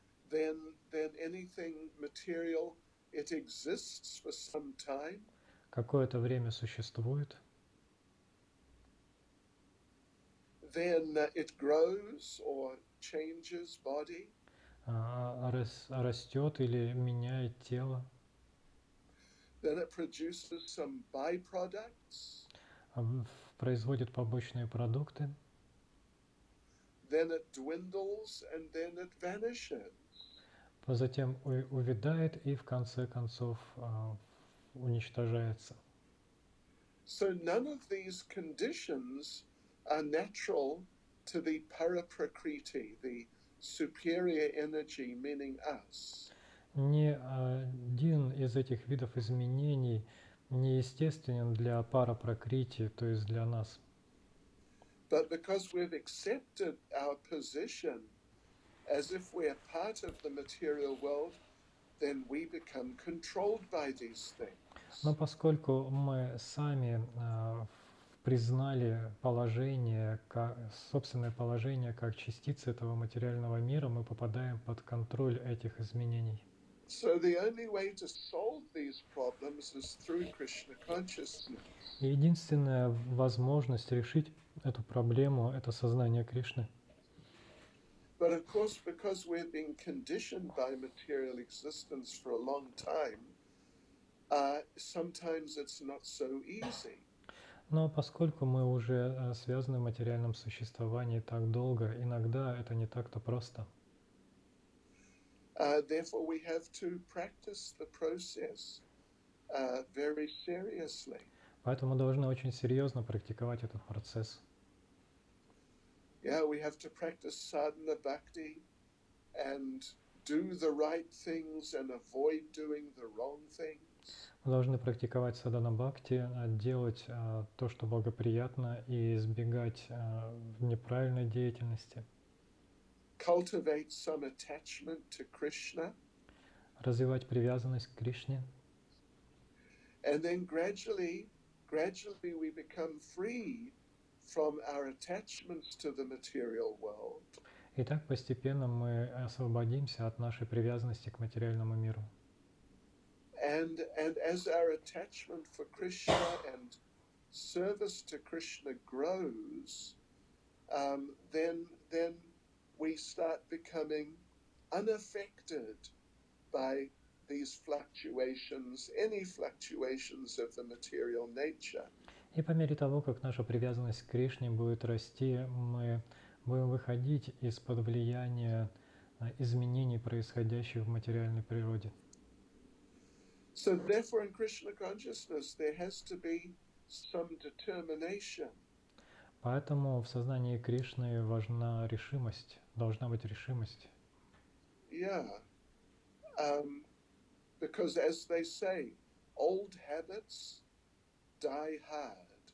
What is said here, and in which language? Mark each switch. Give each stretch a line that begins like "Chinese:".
English: Then anything material, it exists for some time.
Russian: Какое-то время существует.
English: Then it grows or changes body.
Russian: Растет или меняет тело.
English: Then it produces some byproducts.
Russian: Производит побочные продукты.
English: Then it dwindles and then it vanishes.
Russian: Затем увядает и в конце концов уничтожается.
English: So none of these conditions are natural to the paraprakriti, the superior energy, meaning us.
Russian: Ни один из этих видов изменений не естественен для парапракрити, то есть для нас.
English: But because we've accepted our position as if we're part of the material world, then we become controlled by these
Russian: Но
English: things.
Russian: поскольку мы сами признали положение, собственное положение как частицы этого материального мира, мы попадаем под контроль этих изменений.
English: So the only way to solve these problems is through Krishna consciousness.
Russian: И единственная возможность решить эту проблему – это сознание Кришны.
English: But of course, because we've been conditioned by material existence for a long time, sometimes it's not so easy.
Russian: Но поскольку мы уже связаны в материальном существовании так долго, иногда это не так-то просто.
English: Therefore, we have to practice the process very seriously.
Russian: Поэтому мы должны очень серьезно практиковать этот процесс.
English: Yeah, we have to practice sadhana bhakti and do the right things and avoid doing the wrong things.
Russian: Мы должны практиковать садхана бхакти, делать то, что благоприятно, и избегать неправильной деятельности.
English: Cultivate some attachment to Krishna.
Russian: Развивать привязанность к Кришне.
English: And then gradually we become free from our attachments to the material world.
Russian: И так постепенно мы освободимся от нашей привязанности к материальному миру.
English: And as our attachment for Krishna and service to Krishna grows, then we start becoming unaffected by these fluctuations, any fluctuations of the material nature.
Russian: И по мере того, как наша привязанность к Кришне будет расти, мы будем выходить из-под влияния изменений, происходящих в материальной природе.
English: So therefore in Krishna consciousness there has to be some determination.
Russian: Поэтому в сознании Кришны важна решимость, должна быть решимость.
English: Yeah. Because as they say, old habits die hard.